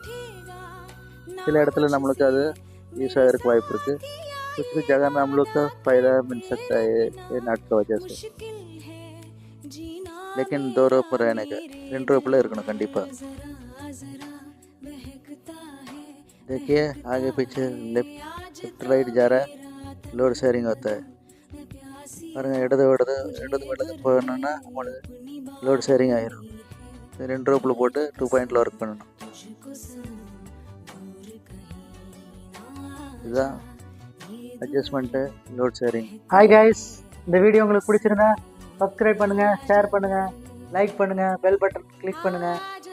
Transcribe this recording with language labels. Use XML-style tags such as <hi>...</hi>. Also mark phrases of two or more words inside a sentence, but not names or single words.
<ta>சில இடத்துல நம்மளுக்கு அது யூஸ் ஆகிறதுக்கு வாய்ப்பு இருக்குது.</ta> <hi>कुछ भी जगह में हम लोग का फ़ायदा मिल सकता है ये नट की वजह से. लेकिन 2 रोप रहने का, 2 रोप</hi> <ta>இருக்கணும் கண்டிப்பாக.</ta> <hi>देखिए आगे पीछे</hi> <en>left right</en> <hi>जा रहा है,</hi> <en>load sharing</en> <hi>होता है.</hi> <ta>பாருங்கள், இடது போகணுன்னா நம்மளுக்கு</ta> <en>load sharing</en> <ta>ஆகிடும். 2 ரோப்பில் போட்டு 2 பாயிண்டில் ஒர்க் பண்ணணும். இதுதான்</ta> <en>adjustment load sharing. hi guys,</en> <ta>இந்த வீடியோ உங்களுக்கு பிடிச்சிருந்தா சப்ஸ்கிரைப் பண்ணுங்கள், ஷேர் பண்ணுங்கள், லைக் பண்ணுங்கள்,</ta> <en>bell button click</en> <ta>பண்ணுங்கள்.</ta>